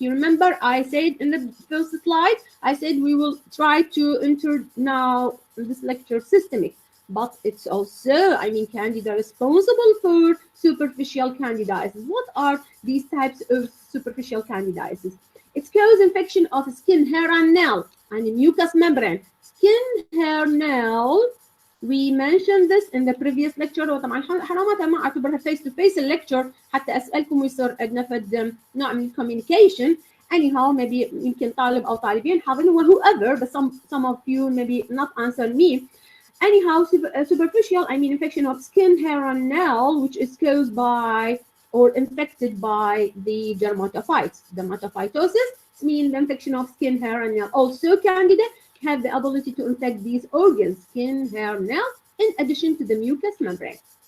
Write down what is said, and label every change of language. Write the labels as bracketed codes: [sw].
[en] You remember I said in the first slide, I said we will try to enter now in this lecture systemic, but it's also, Candida responsible for superficial candidiasis. What are these types of superficial candidiasis? It causes infection of skin, hair, and nail, and the mucous membrane. Skin, hair, nail. We mentioned this in the previous lecture. [ar] وطبعا حرام ما اعتبرها [en] face to face lecture [ar] حتى اسالكم ويصير عندنا فد نوع من communication. [en] Anyhow, maybe [ar] يمكن طالب او طالبين حاضرين [en] whoever, but some of you maybe not answer me. Anyhow, superficial, infection of skin, hair, and nail, which is caused by or infected by the dermatophytes. Dermatophytosis means the infection of skin, hair, and nail. Also, Candida have the ability to infect these organs, skin, hair, nail, in addition to the mucous membrane.